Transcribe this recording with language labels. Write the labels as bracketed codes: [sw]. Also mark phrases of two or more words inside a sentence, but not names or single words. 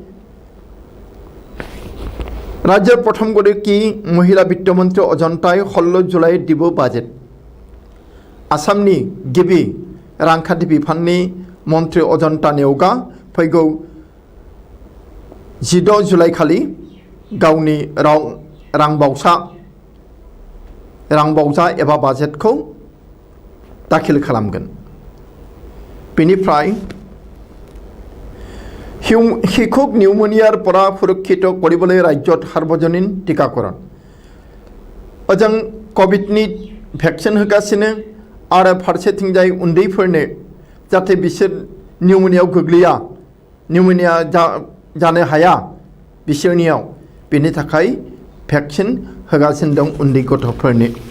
[brx] राज्य प्रथम गतिकी महिला वित्त मंत्री अजन्ताय 16 जुलाई दिबो बाजेट आसामनि गिबि रांखान्थि बिफाननि मन्त्रि अजन्ता नेवगा फैगौ 16 जुलाई खालि गावनि रांबावजा एबा बाजेटखौ दाखिल खालामगोन बेनिफ्राय [as] শিশুক নিউমোনিয়াৰ পৰা সুৰক্ষিত কৰিবলৈ ৰাজ্যত সাৰ্বজনীন টিকাকৰণ [brx] ओजों कभिडनि भेक्सिन होगासिनो आरो फारसेथिंजाय उन्दैफोरनो जाहाथे बिसोर निउमोनियाव गोग्लैया निउमोनिया जानो हाया बिसोरनियाव बेनि थाखाय भेक्सिन होगासिनो दं उन्दै गथ'फोरनो